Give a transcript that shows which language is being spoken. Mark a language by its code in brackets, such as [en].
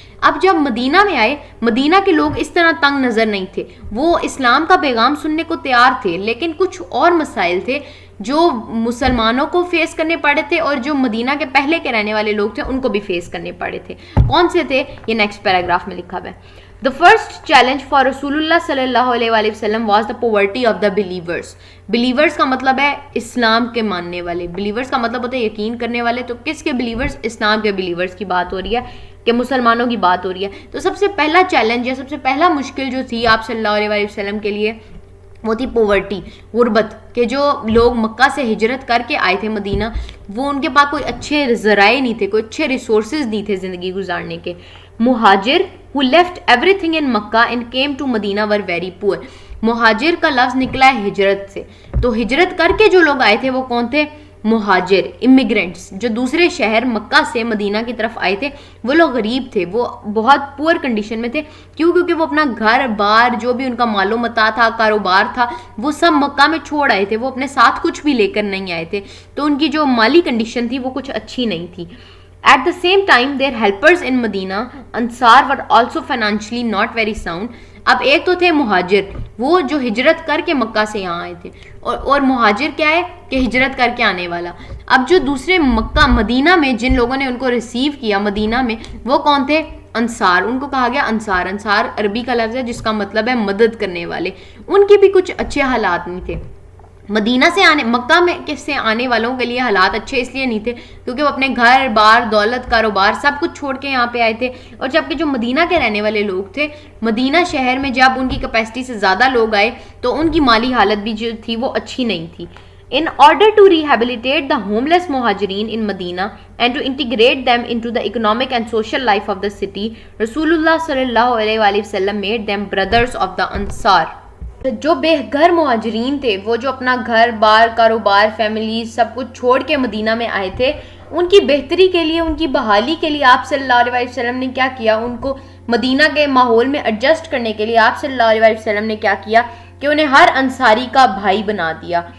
[ur] اب جب مدینہ میں آئے, مدینہ کے لوگ اس طرح تنگ نظر نہیں تھے, وہ اسلام کا پیغام سننے کو تیار تھے, لیکن کچھ اور مسائل تھے جو مسلمانوں کو فیس کرنے پڑے تھے اور جو مدینہ کے پہلے کے رہنے والے لوگ تھے ان کو بھی فیس کرنے پڑے تھے. کون سے تھے یہ نیکسٹ پیراگراف میں لکھا ہوا ہے. [en] The first challenge for Rasulullah sallallahu alaihi wasallam was the poverty of the believers. [ur] Believers کا مطلب ہے اسلام کے ماننے والے. Believers کا مطلب ہوتا ہے یقین کرنے والے. تو کس کے believers؟ اسلام کے believers کی بات ہو رہی ہے کہ مسلمانوں کی بات ہو رہی ہے. تو سب سے پہلا چیلنج یا سب سے پہلا مشکل جو تھی آپ صلی اللہ علیہ وسلم کے لیے وہ تھی پوورٹی، غربت. کہ جو لوگ مکہ سے ہجرت کر کے آئے تھے مدینہ، وہ ان کے پاس کوئی اچھے ذرائع نہیں تھے، کوئی اچھے ریسورسز نہیں تھے زندگی گزارنے کے. [en] مہاجر who left everything in Makkah and came to Medina were very poor. [ur] مہاجر کا لفظ نکلا ہے ہجرت سے. تو ہجرت کر کے جو لوگ آئے تھے وہ کون تھے؟ مہاجر، امیگرینٹس، جو دوسرے شہر مکہ سے مدینہ کی طرف آئے تھے. وہ لوگ غریب تھے، وہ بہت پور کنڈیشن میں تھے. کیوں؟ کیونکہ وہ اپنا گھر بار، جو بھی ان کا مال و متاع تھا، کاروبار تھا، وہ سب مکہ میں چھوڑ آئے تھے. وہ اپنے ساتھ کچھ بھی لے کر نہیں آئے تھے. تو ان کی جو مالی کنڈیشن تھی وہ کچھ اچھی نہیں تھی. [en] At the same time, their helpers in Medina, Ansar, were also financially not very sound. [ur] اب ایک تو تھے مہاجر، وہ جو ہجرت کر کے مکہ سے یہاں آئے تھے، اور مہاجر کیا ہے کہ ہجرت کر کے آنے والا. اب جو دوسرے مکہ مدینہ میں جن لوگوں نے ان کو ریسیو کیا مدینہ میں، وہ کون تھے؟ انصار. ان کو کہا گیا انصار. انصار عربی کا لفظ ہے جس کا مطلب ہے مدد کرنے والے. ان کی بھی کچھ اچھے حالات نہیں تھے. مدینہ سے مکہ میں سے آنے والوں کے لیے حالات اچھے اس لیے نہیں تھے کیونکہ وہ اپنے گھر بار، دولت، کاروبار سب کچھ چھوڑ کے یہاں پہ آئے تھے. اور جبکہ جو مدینہ کے رہنے والے لوگ تھے، مدینہ شہر میں جب ان کی کیپیسٹی سے زیادہ لوگ آئے تو ان کی مالی حالت بھی جو تھی وہ اچھی نہیں تھی. [en] In order to rehabilitate the homeless muhajirin in Medina and to integrate them into the economic and social life of the city, Rasulullah sallallahu alaihi wasallam made them brothers of the Ansar. [ur] جو بے گھر مہاجرین تھے، وہ جو اپنا گھر بار، کاروبار، فیملی سب کچھ چھوڑ کے مدینہ میں آئے تھے، ان کی بہتری کے لیے، ان کی بحالی کے لیے آپ صلی اللہ علیہ وسلم نے کیا کیا؟ ان کو مدینہ کے ماحول میں ایڈجسٹ کرنے کے لیے آپ صلی اللہ علیہ وسلم نے کیا کیا کہ انہیں ہر انصاری کا بھائی بنا دیا.